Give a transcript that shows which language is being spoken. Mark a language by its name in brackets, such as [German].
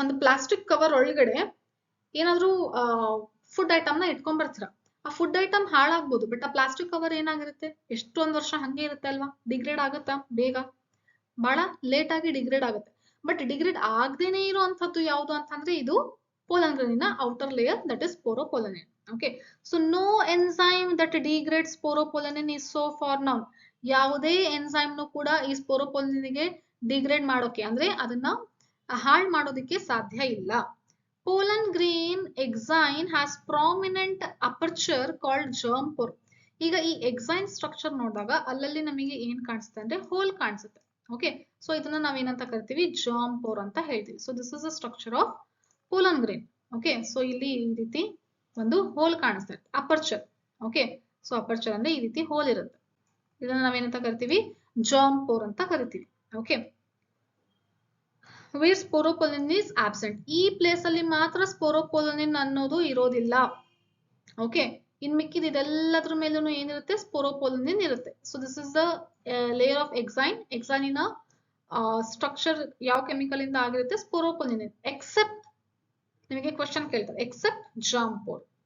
[Kannada] ಒಂದು plastic cover ಒಳಗಡೆ ಏನಾದ್ರು ಫುಡ್ ಐಟಮ್ ನ ಇಟ್ಕೊಂಡ್ ಬರ್ತೀರಾ. ಆ ಫುಡ್ ಐಟಮ್ ಹಾಳಾಗ್ಬೋದು, ಬಟ್ ಆ ಪ್ಲಾಸ್ಟಿಕ್ ಕವರ್ ಏನಾಗಿರುತ್ತೆ? ಎಷ್ಟೊಂದ್ ವರ್ಷ ಹಂಗೆ ಇರುತ್ತೆ ಅಲ್ವಾ? ಡಿಗ್ರೇಡ್ ಆಗುತ್ತಾ? ಬೇಗ? ಬಹಳ ಲೇಟ್ ಆಗಿ ಡಿಗ್ರೇಡ್ ಆಗುತ್ತೆ. ಬಟ್ ಡಿಗ್ರೇಡ್ ಆಗದೇನೆ ಇರುವಂತದ್ದು ಯಾವುದು ಅಂತಂದ್ರೆ ಇದು [English] pollen grain in outer layer, that is sporopollenin. Okay, so no enzyme that degrades sporopollenin is so far known. [Kannada] ಯಾವುದೇ enzyme ನು ಕೂಡ ಈ sporopollenin ಗೆ degrade ಮಾಡೋಕೆ ಅಂದ್ರೆ ಅದನ್ನ ಹಾಳು ಮಾಡೋದಕ್ಕೆ ಸಾಧ್ಯ ಇಲ್ಲ. [English] Pollen grain exine has prominent aperture called germ pore. [Kannada] ಈಗ ಈ exine structure ನೋಡಿದಾಗ ಅಲ್ಲಲ್ಲಿ ನಮಗೆ ಏನ್ ಕಾಣಿಸುತ್ತೆ ಅಂದ್ರೆ ಹೋಲ್ ಕಾಣಿಸುತ್ತೆ. ಓಕೆ, ಸೊ ಇದನ್ನ ನಾವೇನಂತ ಕರಿತೀವಿ, germ pore ಅಂತ ಹೇಳ್ತೀವಿ. [English] So this is the structure of pollen grain. Okay, so [Kannada] ಇಲ್ಲಿ ಈ ರೀತಿ ಒಂದು ಹೋಲ್ ಕಾಣಿಸ್ತಾ ಇರುತ್ತೆ, ಅಪರ್ಚರ್. ಓಕೆ, ಸೊ ಅಪರ್ಚರ್ ಅಂದ್ರೆ ಈ ರೀತಿ ಹೋಲ್ ಇರುತ್ತೆ. ಇದನ್ನ ನಾವೇನಂತ ಕರಿತೀವಿ, germ pore ಅಂತ ಕರಿತೀವಿ. [English] Okay, where sporopollenin is absent. [Kannada] ಈ ಪ್ಲೇಸ್ ಅಲ್ಲಿ ಮಾತ್ರ sporopollenin ಅನ್ನೋದು ಇರೋದಿಲ್ಲ. ಓಕೆ, ಇನ್ ಮಿಕ್ಕಿದ ಇದೆಲ್ಲದ್ರ ಮೇಲೂ ಏನಿರುತ್ತೆ, sporopollenin ಇರುತ್ತೆ. [English] So this is the layer of exine. [Kannada] exine ನ ಸ್ಟ್ರಕ್ಚರ್ ಯಾವ ಕೆಮಿಕಲ್ ಇಂದ ಆಗಿರುತ್ತೆ, sporopollenin. ಎಕ್ಸೆಪ್ಟ್, ನಿಮಗೆ ಕ್ವಶನ್ ಕೇಳ್ತಾರೆ, ಎಕ್ಸೆಪ್ಟ್ germ pore.